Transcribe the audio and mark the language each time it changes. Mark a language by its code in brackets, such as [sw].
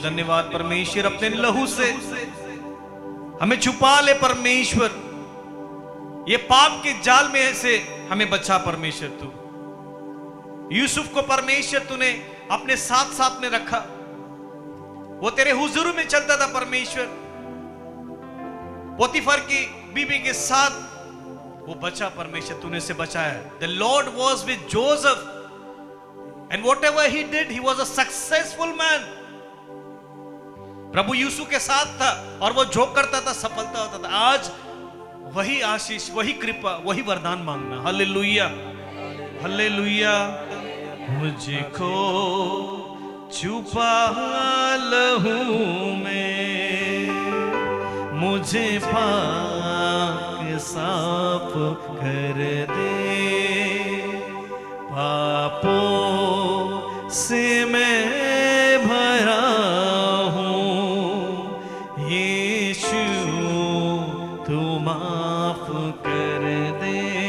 [hi] धन्यवाद परमेश्वर, अपने लहू से हमें छुपा ले परमेश्वर, ये पाप के जाल में से हमें बचा परमेश्वर। तू यूसुफ को परमेश्वर तूने अपने साथ साथ में रखा, वो तेरे हुजूर में चलता था परमेश्वर। पोतीफर की बीबी के साथ वो बचा परमेश्वर, तूने से बचाया। [en] The Lord was with Joseph and whatever he did, he was a successful man। [hi] प्रभु यीशु के साथ था और वो जो करता था सफलता होता था। आज वही आशीष, वही कृपा, वही वरदान मांगना। Hallelujah hallelujah. मुझको छुपा लहू में, मुझे पाक साफ कर दे, पापों से मैं भरा हूँ, यीशु तू माफ कर दे।